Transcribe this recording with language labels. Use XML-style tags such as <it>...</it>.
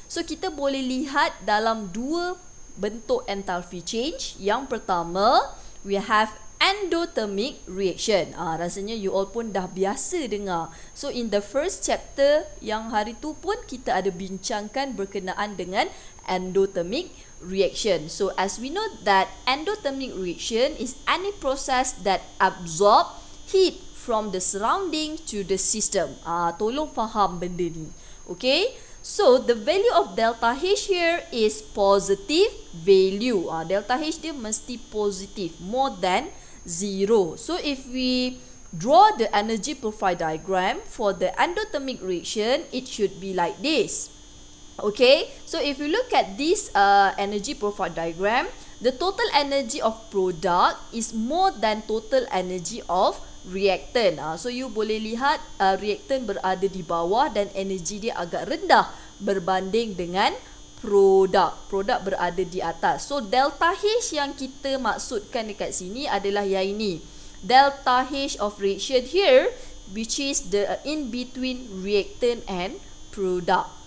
<ms>So kita boleh lihat dalam dua bentuk enthalpy change. Yang pertama,</ms> <en>we have endothermic reaction.</en> <ms>Rasanya you all pun dah biasa dengar. So</ms> <en>in the first chapter</en> <ms>yang hari tu pun kita ada bincangkan berkenaan dengan endothermic reaction.</ms> <en>So as we know that endothermic reaction is any process that absorb heat from the surrounding to the system.</en> <ms>Tolong faham benda ni.</ms> <en>Okay? So the value of delta H here is positive value.</en> <ms>Delta H dia mesti positif,</ms> <en>more than 0. So if we draw the energy profile diagram for the endothermic reaction, it should be like this. Okay, so if you look at this energy profile diagram, the total energy of product is more than total energy of reactant.</en> <ms>So you boleh lihat reactant berada di bawah dan energi dia agak rendah berbanding dengan produk berada di atas.</ms> <en>So delta H</en> <ms>yang kita maksudkan dekat sini adalah yang ini,</ms> <en>delta H of reaction here, which is the in between reactant and product.</en>